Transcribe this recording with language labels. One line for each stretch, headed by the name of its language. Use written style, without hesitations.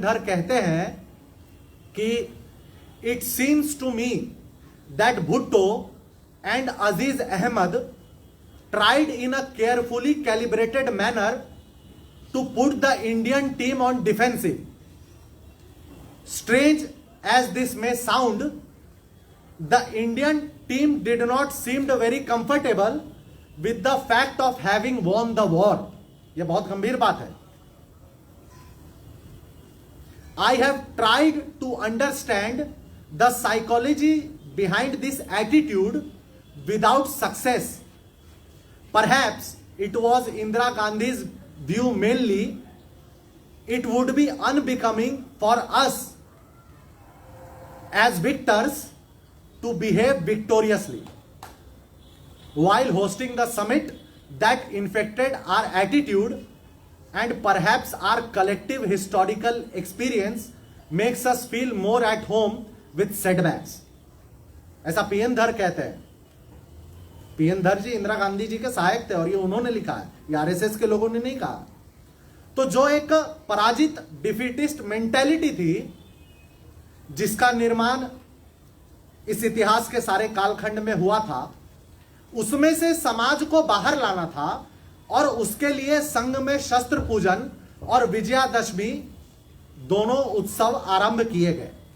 Hindi: धर कहते हैं कि
English: It seems to me that Bhutto and Aziz Ahmed tried in a carefully calibrated manner to put the Indian team on defensive. Strange as this may sound, the Indian team did not seem very comfortable with the fact of having won the war.
Hindi: यह बहुत गंभीर बात है।
English: I have tried to understand the psychology behind this attitude without success. Perhaps it was Indira Gandhi's view mainly. It would be unbecoming for us as victors to behave victoriously while hosting the summit that infected our attitude, and perhaps our collective historical experience makes us feel more at home with setbacks.
Hindi: ऐसा PN. धर कहते हैं। PN. धर जी इंदिरा गांधी जी के सहायक थे और ये उन्होंने लिखा है, ये आरएसएस के लोगों ने नहीं कहा। तो जो एक पराजित डिफीटिस्ट मेंटालिटी थी, जिसका निर्माण इस इतिहास के सारे कालखंड में हुआ था, उसमें से समाज को बाहर लाना था और उसके लिए संघ में शस्त्र पूजन और विजयादशमी दोनों उत्सव आरंभ किए गए।